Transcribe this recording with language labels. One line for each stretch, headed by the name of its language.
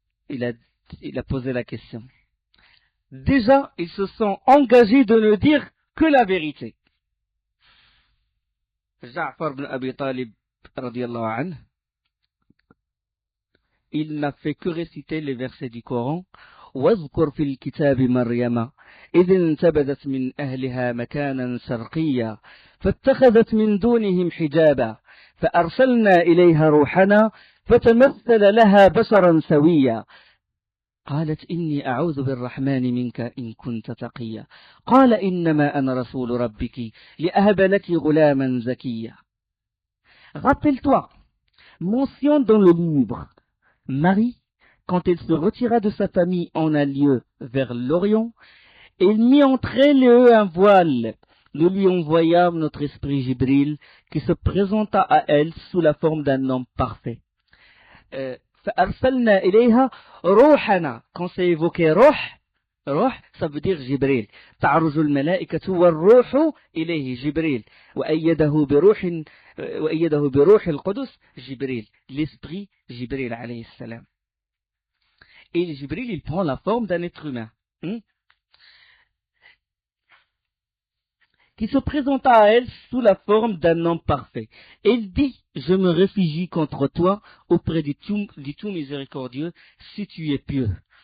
French: Il a posé la question. Déjà, ils se sont engagés de ne dire que la vérité. Ja'far ibn Abi Talib, radiyallahu anhu, il n'a fait que réciter les versets du Coran.
Arabic: واذكر في الكتاب مريم إذ انتبذت من أهلها مكانا شرقيا فاتخذت من دونهم حجابا فأرسلنا إليها روحنا فتمثل لها بشرا سويا قالت إني أعوذ بالرحمن منك إن كنت تقيا قال إنما أنا رسول ربك لأهب لك غلاما زكيا.
French: Rappelle-toi, mention dans le livre, Marie, quand elle se retira de sa famille en un lieu vers l'Orient, elle mit entre elle et eux un voile. Nous lui envoyâmes notre esprit Jibril, qui se présenta à elle sous la forme d'un homme parfait.
Arabic: فأرسلنا إليها روحنا.
French: Quand c'est évoqué روح, ça veut dire Jibril.
Arabic: تعرج الملائكة والروح إليه جبريل وأيده بروح القدس جبريل.
French: L'esprit Jibril alayhi salam. Et Jibril, il prend la forme d'un être humain, qui se présenta à elle sous la forme d'un homme parfait. Et il dit, je me réfugie contre toi auprès du tout miséricordieux, si tu es pieux.